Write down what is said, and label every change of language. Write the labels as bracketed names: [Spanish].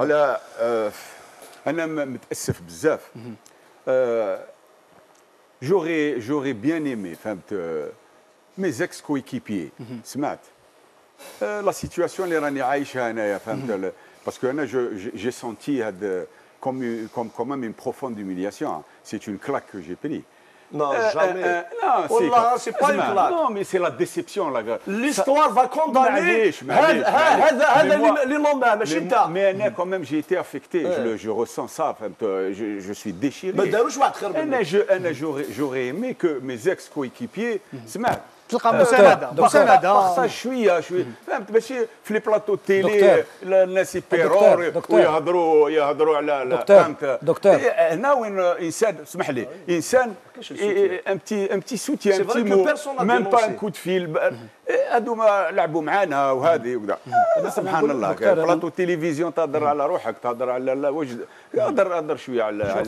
[Arabic] على انا متاسف بزاف [French] j'aurais bien aimé [Arabic] فهمت [French] mes ex coéquipiers [Arabic] سمعت لا سيتوياسيون اللي راني عايشها انايا فهمت باسكو انا [French] j'ai senti [Arabic] هاد [French] comme même une profonde humiliation. C'est une claque que j'ai prise. Non, jamais. Non, c'est pas une claque. Non, mais c'est la déception là. L'histoire va condamner. [Arabic] هذا اللي لومها ماشي انت. [French] Mais [Arabic] انا [French] quand même j'ai été affecté. Je ressens ça. Je suis déchiré. [Arabic] ما داروش واحد خير منك. انا [French] j'aurais aimé que mes ex coéquipiers [Arabic] سمعت تلقى مساندة شويه فهمت ماشي في لي بلاطو تيلي الناس يبيرور ويهضروا على فهمت دكتور هنا وين انسان اسمح لي انسان ان بتي سوتيان ان بتي مو ميم با ان كو دو فيل هادو ما لعبوا معانا وهذه وكذا سبحان الله بلاطو تيليفزيون تهضر على روحك تهضر على الوجد هضر شويه على